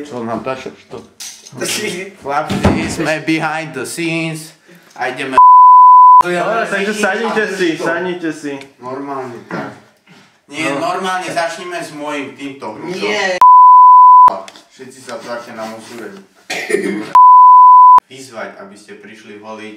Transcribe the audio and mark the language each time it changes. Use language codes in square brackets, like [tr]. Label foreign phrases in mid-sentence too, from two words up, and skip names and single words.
[sk] natáčaš to. Chlapci, sme [en] behind the scenes [sk] a ideme Dobre, takže sadnite si. normálne tak. Nie, normálne začneme s môjim týmto hrušom. Nie. Všetci sa tlačia na musúreň. Vyzvať, aby ste prišli voliť.